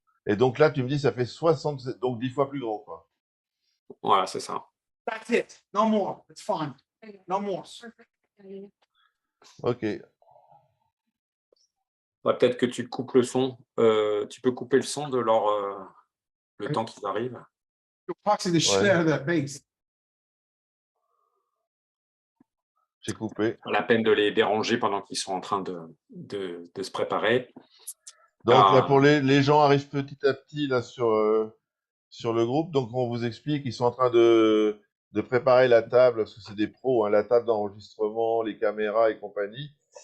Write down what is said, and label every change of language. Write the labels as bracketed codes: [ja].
[fr] Et donc là, tu me dis, ça fait 67, donc 10 fois plus grand, quoi. Voilà, c'est ça. [en] That's it. No more. It's fine. No more. Ok. [fr] Peut-être que tu coupes le son. Tu peux couper le son de le temps qu'ils arrivent. [en] You're boxing the shit out of that base. [fr] J'ai coupé. Pas la peine de les déranger pendant qu'ils sont en train de se préparer. Donc là, pour les gens arrivent petit à petit là sur le groupe. Donc on vous explique, ils sont en train de préparer la table, parce que c'est des pros, hein, la table d'enregistrement, les caméras et compagnie.